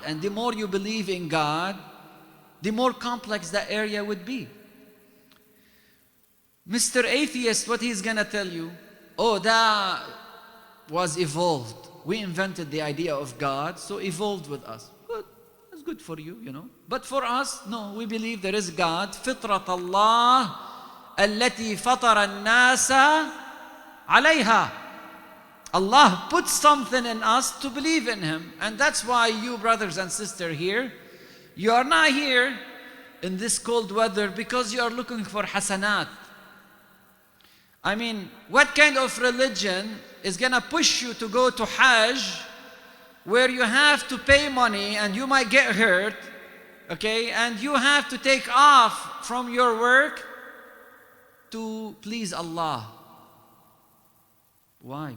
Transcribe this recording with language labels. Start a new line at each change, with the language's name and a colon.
English: And the more you believe in God, the more complex that area would be. Mr. Atheist, what he's gonna tell you, oh, that was evolved. We invented the idea of God, so evolved with us. But that's good for you, you know. But for us, no, we believe there is God.
Arabic: فطرة الله التي فطر الناس عليها.
English: Allah put something in us to believe in Him. And that's why you brothers and sisters here, you are not here in this cold weather because you are looking for hasanat. I mean, what kind of religion is going to push you to go to Hajj where you have to pay money and you might get hurt, okay, and you have to take off from your work to please Allah? Why?